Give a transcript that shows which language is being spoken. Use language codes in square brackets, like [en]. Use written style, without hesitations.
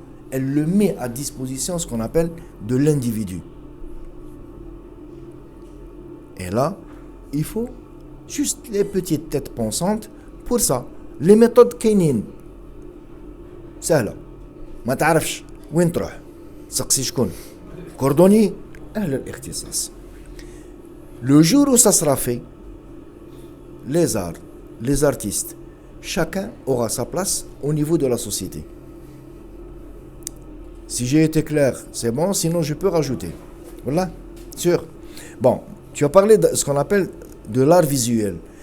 [fr] Elle le met à disposition ce qu'on appelle de l'individu. Et là, il faut juste les petites têtes pensantes pour ça. Les méthodes [ar] كاينين سهلة ما تعرفش وين تروح تسقسي شكون كوردوني أهل الاختصاص. [fr] Le jour où ça sera fait, les arts, les artistes, chacun aura sa place au niveau de la société. Si j'ai été clair, c'est bon, sinon je peux rajouter. Voilà, sûr. Bon, tu as parlé de ce qu'on appelle de l'art visuel.